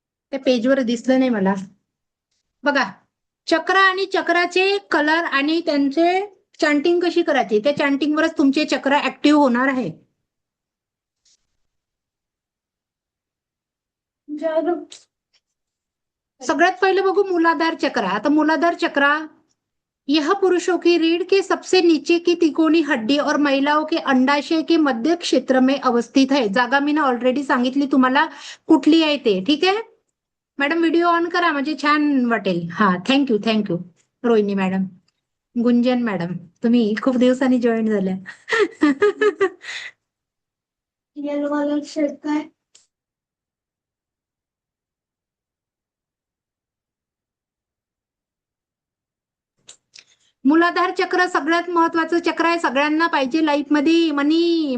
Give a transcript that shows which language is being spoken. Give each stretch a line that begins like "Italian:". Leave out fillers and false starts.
Marathi: त्या पेजवर दिसलं नाही मला. बघा, चक्र आणि चक्राचे कलर आणि त्यांचे चॅन्टिंग कशी करायची, त्या चॅन्टिंगवरच तुमचे चक्र ऍक्टिव्ह होणार आहे. सगळ्यात पहिले बघू मूलाधार चक्र. आता
Hindi: मूलाधार चक्र, यह पुरुषों की रीढ़ के सबसे नीचे की तिकोनी हड्डी और महिलाओं के अंडाशय के मध्य क्षेत्र में अवस्थित है.
Marathi: जागा मी ना ऑलरेडी सांगितली तुम्हाला कुठली आहे ते, ठीक आहे? मॅडम व्हिडिओ ऑन करा, म्हणजे छान वाटेल. हा, थँक्यू थँक्यू रोहिणी मॅडम, गुंजन मॅडम, तुम्ही खूप दिवसांनी जॉईन झाल्या. काय मूलाधार चक्र सगळ्यात महत्वाचं चक्र आहे, सगळ्यांना पाहिजे लाईफ मध्ये.